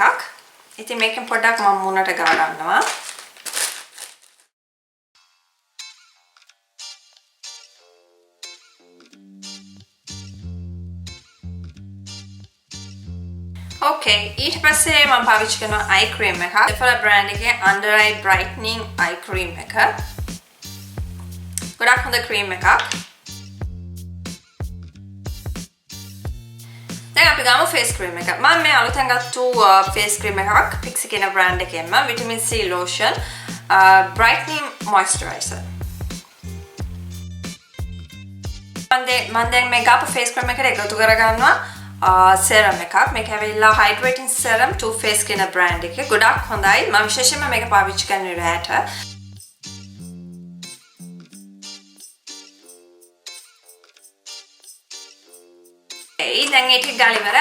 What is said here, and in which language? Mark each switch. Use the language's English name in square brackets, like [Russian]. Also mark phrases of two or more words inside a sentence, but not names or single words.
[Sinhala] ඉතින් මේකෙන් පොඩ්ඩක් මම මුණට ගා ගන්නවා. Okay, ඊට පස්සේ මම පාවිච්චි කරන eye cream එක. Sephora brand එකේ [English] under eye brightening eye cream [Sinhala] එක. ගොඩක් හොඳ cream එකක්. දැන් අපි ගමු [English] face cream [Sinhala] එක. මම මේ අලුතෙන් ගත්තු [English] face cream [Sinhala] එකක් Pix කියන brand එකෙන්ම [English] vitamin C lotion brightening moisturizer. [Sinhala] මම දැන් මේ ගාපු [English] face cream [Sinhala] එකට එකතු කරගන්නවා serum එකක්. මේක ඇවිල්ලා [English] hydrating serum [Sinhala] Too Faced කියන brand එකේ. ගොඩක් හොඳයි. මම විශේෂයෙන්ම මේක පාවිච්චි කරන්නේ රැට. දැන් ඒක ගාලා ඉවරයි.